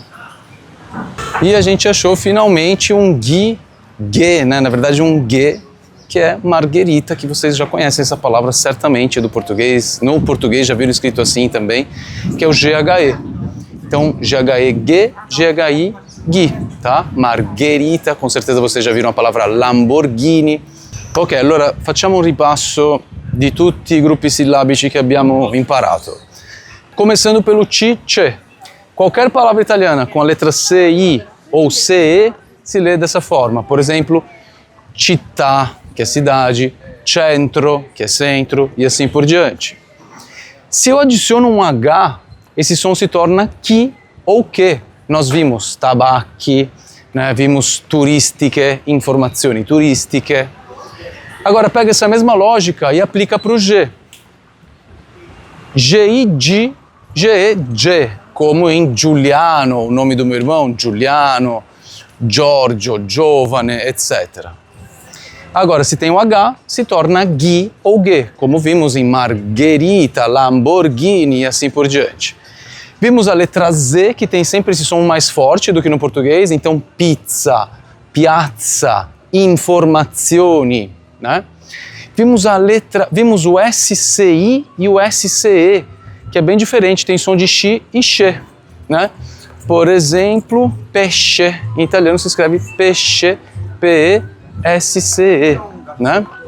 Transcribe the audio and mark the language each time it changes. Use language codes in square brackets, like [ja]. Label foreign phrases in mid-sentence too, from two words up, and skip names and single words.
[pt] E a gente achou finalmente um ghi, né? Na verdade um ghe, que é marguerita, que vocês já conhecem essa palavra certamente do português. No português já viram escrito assim também, que é o GHE. Então GHE ghe, GHI ghi, tá? Margherita, com certeza vocês já viram a palavra Lamborghini. [it] Ok, allora facciamo un ripasso di tutti i gruppi sillabici che abbiamo imparato. [pt] Começando pelo C, CE. Qualquer palavra italiana com a letra CI ou CE se lê dessa forma. Por exemplo, città, que é cidade, centro, que é centro, e assim por diante. Se eu adiciono um H, esse som se torna chi ou que. Nós vimos tabacchi, né? Vimos turistiche, [it] informazioni turistiche. [pt] Agora pega essa mesma lógica e aplica para o G. G-I-G, G-E-G, como em Giuliano, o nome do meu irmão, Giuliano, Giorgio, Giovane, etc. Agora, se tem o H, se torna Ghi ou Ghe, como vimos em Margherita, Lamborghini e assim por diante. Vimos a letra Z, que tem sempre esse som mais forte do que no português, então [it] pizza, piazza, informazioni, [pt] né? Vimos o SCI e o SCE, que é bem diferente, tem som de X e X, né? Por exemplo, pesce, em italiano se escreve pesce, P-E-S-C-E, né?